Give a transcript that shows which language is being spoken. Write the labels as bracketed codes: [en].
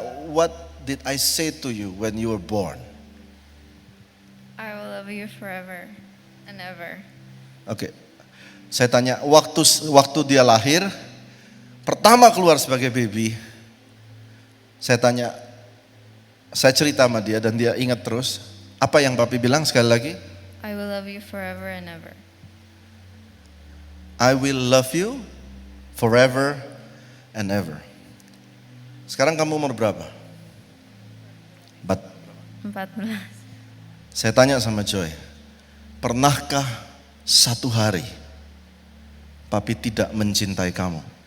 [en] What did I say to you when you were born? I will love you forever and ever. [id] Oke. Saya tanya, waktu dia lahir, pertama keluar sebagai baby, saya tanya, saya cerita sama dia dan dia ingat terus. Apa yang papi bilang sekali lagi? [en] I will love you forever and ever. I will love you forever and ever. [id] Sekarang kamu umur berapa? 14. Saya tanya sama Joy, pernahkah satu hari papi tidak mencintai kamu?